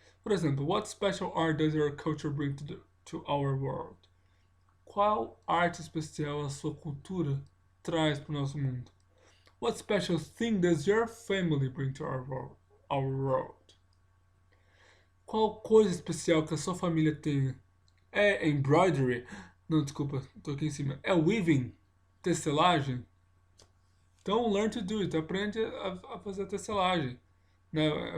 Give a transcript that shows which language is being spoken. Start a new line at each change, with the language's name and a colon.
Portuguese: Por exemplo,
English: what special art does your culture bring to our world?
Portuguese: Qual arte especial a sua cultura traz para o nosso mundo?
English: What special thing does your family bring to our world?
Portuguese: Qual coisa especial que a sua família tem? É embroidery? Não, desculpa, tô aqui em cima. É weaving? Tecelagem? Então,
English: learn to do it.
Portuguese: Aprende a fazer a tecelagem. Né?